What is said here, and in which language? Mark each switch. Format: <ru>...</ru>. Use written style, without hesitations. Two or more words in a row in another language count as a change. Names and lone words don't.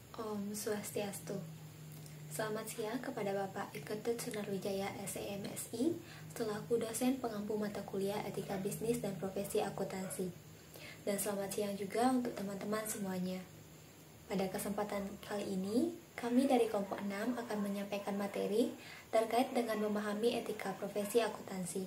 <id>Om Swastiastu. Selamat siang kepada Bapak Ketut Sunarwijaya SEMSI, selaku dosen pengampu mata kuliah Etika Bisnis dan Profesi Akuntansi. Dan selamat siang juga untuk teman-teman semuanya. Pada kesempatan kali ini, kami dari kelompok 6 akan menyampaikan materi terkait dengan memahami etika profesi akuntansi.</id>